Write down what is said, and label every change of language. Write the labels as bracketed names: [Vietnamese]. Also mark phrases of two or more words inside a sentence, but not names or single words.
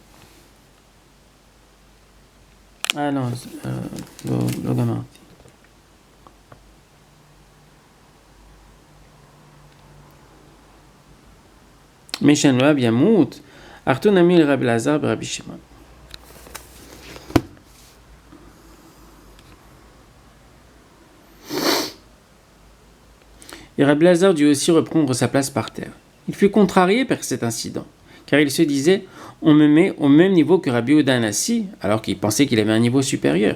[Hebrew] לא גמרתי. מי שאין לו אב ימות, אחתו נמי לרבי אלעזר ורבי שמעון. [French] Et Rabbi Lazar dut aussi reprendre sa place par terre. Il fut contrarié par cet incident, car il se disait « On me met au même niveau que Rabbi Yehuda Hanassi », alors qu'il pensait qu'il avait un niveau supérieur.